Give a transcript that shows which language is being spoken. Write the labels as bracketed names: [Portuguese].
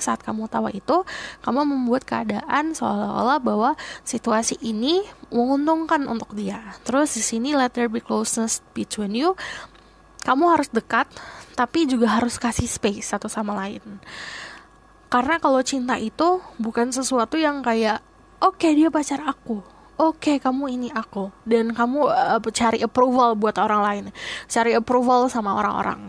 [Indonesian] Saat kamu tahu itu, kamu membuat keadaan seolah-olah bahwa situasi ini menguntungkan untuk dia. Terus di sini [English] let there be closeness between you. [Indonesian] Kamu harus dekat, tapi juga harus kasih space satu sama lain. Karena kalau cinta itu bukan sesuatu yang kayak oke, dia pacar aku, oke, kamu ini aku, dan kamu cari approval buat orang lain, cari approval sama orang-orang.